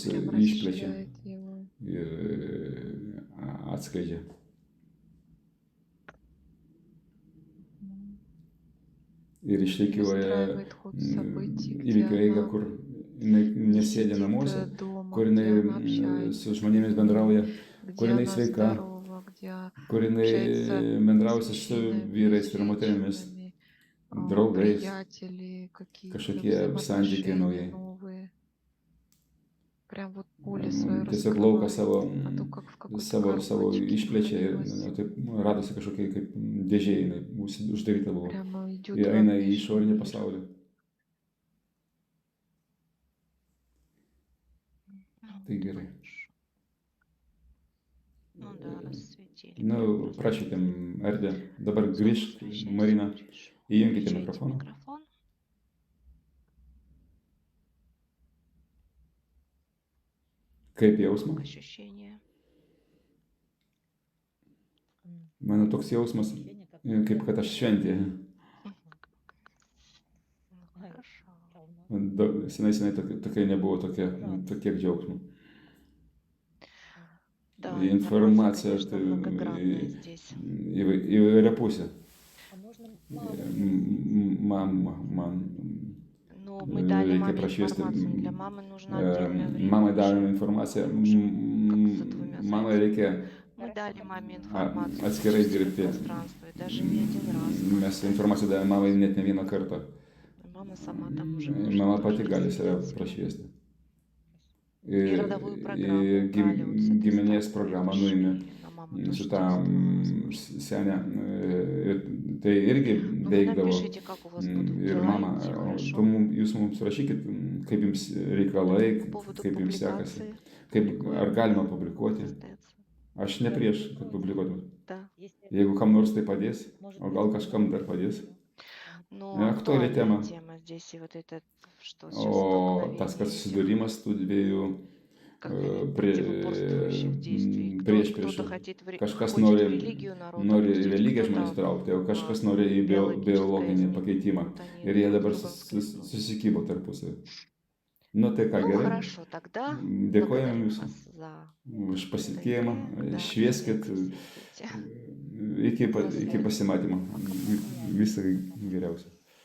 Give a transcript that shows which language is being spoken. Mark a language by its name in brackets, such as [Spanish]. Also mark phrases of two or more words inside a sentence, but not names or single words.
[Russian] прям [Lithuanian] išplečia [Russian] расширяет его. [Lithuanian] ir atskleidžia. Ir išrikiuoja [Russian] Выстраивает ход событий, где [Lithuanian] įvykių eigą, [Russian] она [Lithuanian] kur jinai [Russian] не [Lithuanian] nesėdi [Russian] сидит [Lithuanian] namuose, [Russian] дома, [Lithuanian] kur [Russian] где она [Lithuanian] jinai [Russian] общается [Lithuanian] su žmonėmis bendrauja, kur [Russian] где [Lithuanian] jinai [Russian] она [Lithuanian] sveika, [Russian] здорова, где [Lithuanian] kur jinai [Russian] общается [Lithuanian] bendrausia [Russian] с [Lithuanian] su [Russian] мужчинами, [Lithuanian] vyrais [Russian] с [Lithuanian] ir moterimis, [Russian] женщинами, [Lithuanian] draugais, [Russian] приятели, какие-то [Lithuanian] kažkokie santykiai [Russian] взаимоотношения [Lithuanian] naujai. [Russian] новые. Прям вот поле свое [Lithuanian] Tiesiog lauką [Russian] раскрывает. [Lithuanian] savo, [Russian] А то как в какой-то [Lithuanian] savo [Russian] коробочке [Lithuanian] išplečia ir [Russian] находилась. [Lithuanian] taip radosi kažkokia kaip dėžė, jinai uždaryta buvo. [Russian] Прямо идет [Lithuanian] Ir [Russian] во [Lithuanian] eina į [Russian] внешний [Lithuanian] išorinį [Russian] мир. [Lithuanian] pasaulį. Tai gerai. [Russian] Ну да, рассветили. [Lithuanian] Nu, prašytėm erdvę. Dabar grįžk, Marina, įjunkite [Russian] Включайте [Lithuanian] mikrofoną. [Russian] микрофон. [Lithuanian] Kaip jausmas? [Russian] Ощущения. [Lithuanian] Mano toks jausmas, kaip kad aš šventė. [Russian] Ну, хорошо. [Lithuanian] Senai tokia nebuvo tokie džiaugsmo. [Russian] Да, Информация, информация, конечно, многогранная здесь. [Lithuanian] įvairiapusė. [Russian] Но мы дали [Lithuanian] Reikia [Russian] маме [Lithuanian] prašviesti. [Russian] информацию, для мамы нужно отдельное время. [Lithuanian] Mamai [Russian] вообще. [Lithuanian] davėm informaciją. [Russian] Как за двумя [Lithuanian] Mamai [Russian] зайцами. [Lithuanian] reikia [Russian] Мы дали маме информацию, [Lithuanian] atskirai [Russian] зачистили [Lithuanian] dirbti. [Russian] пространство, и даже не один раз. [Lithuanian] Mes informaciją davėm mamai net ne vieną kartą. [Russian] И мама сама там уже [Lithuanian] Mama [Russian] может [Lithuanian] pati [Russian] тоже [Lithuanian] gali save [Russian] рассветиться. [Lithuanian] prašviesti. [Russian] И родовую программу [Lithuanian] Ir [Russian] убрали вот с этой [Lithuanian] giminės [Russian] стороны, [Lithuanian] programą [Russian] решили, [Lithuanian] nuėmė [Russian] на маму [Lithuanian] su [Russian] тоже [Lithuanian] tą [Russian] действовало. [Lithuanian] senę. Tai irgi [Russian] Ну, вы [Lithuanian] veikdavo. [Russian] напишите, как у вас будут [Lithuanian] Ir [Russian] дела, [Lithuanian] mama, [Russian] и всё хорошо. [Lithuanian] jūs mums rašykit, kaip jums reikalai, [Russian] По поводу [Lithuanian] kaip jums sekasi, [Russian] публикации. [Lithuanian] kaip, [Russian] Публикуем. [Lithuanian] ar galima publikuoti. [Russian] Остается. [Lithuanian] Aš ne prieš, kad publikuotum. [Russian] Да. [Lithuanian] Jeigu kam nors tai padės, o gal kažkam dar padės. [Russian] Но Актуальная актуальная тема. тема здесь, и вот это, что сейчас [Lithuanian] O tas, [Russian] столкновение [Lithuanian] kad [Russian] этих, [Lithuanian] susidūrimas tų dviejų [Russian] как бы, противоборствующих действий. [Lithuanian] prieš [Russian] Кто-то хочет [Lithuanian] kažkas [Russian] хочет в [Lithuanian] nori, [Russian] религию народ [Lithuanian] nori į [Russian] опустить, [Lithuanian] religiją [Russian] кто-то [Lithuanian] žmonės traukti, o kažkas nori į [Russian] биологическое [Lithuanian] biologinį [Russian] изменение. [Lithuanian] pakeitimą. [Russian] Вот они [Lithuanian] Ir jie [Russian] друг [Lithuanian] dabar [Russian] другом схлестнулись. [Lithuanian] susikybo tarpusavį. Nu tai ką, [Russian] Ну, [Lithuanian] gerai. [Russian] хорошо, тогда [Lithuanian] Dėkojame [Russian] благодарим [Lithuanian] Jums [Russian] вас за [Lithuanian] už [Russian] эту [Lithuanian] pasitikėjimą, idėją. Да, švieskit, [Russian] светите. [Lithuanian] iki pasimatymo. Visą geriausią.